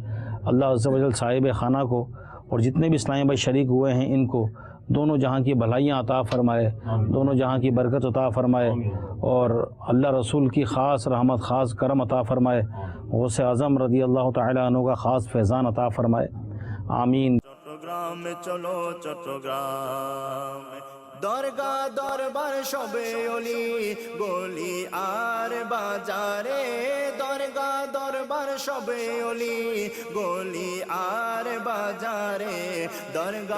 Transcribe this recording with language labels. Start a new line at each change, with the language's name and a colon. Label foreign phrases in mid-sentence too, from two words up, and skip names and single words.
Urdu: اللہ
Arabic: عز و جل
Urdu: صاحب خانہ کو اور جتنے بھی اسلامی بھائی شریک ہوئے ہیں ان کو دونوں جہاں کی بھلائیاں عطا فرمائے، دونوں جہاں کی برکت عطا فرمائے، اور اللہ رسول کی خاص رحمت، خاص کرم عطا فرمائے، غوث اعظم
Arabic: رضی اللہ تعالی عنہ
Urdu: کا خاص فیضان عطا فرمائے، آمین۔ چٹاگانگ میں چلو چٹاگانگ,
Bangla: দরগা দরবার সবে অলি গলি আর বাজারে, দরগা দরবার সবে অলি গলি আর বাজারে, দরগা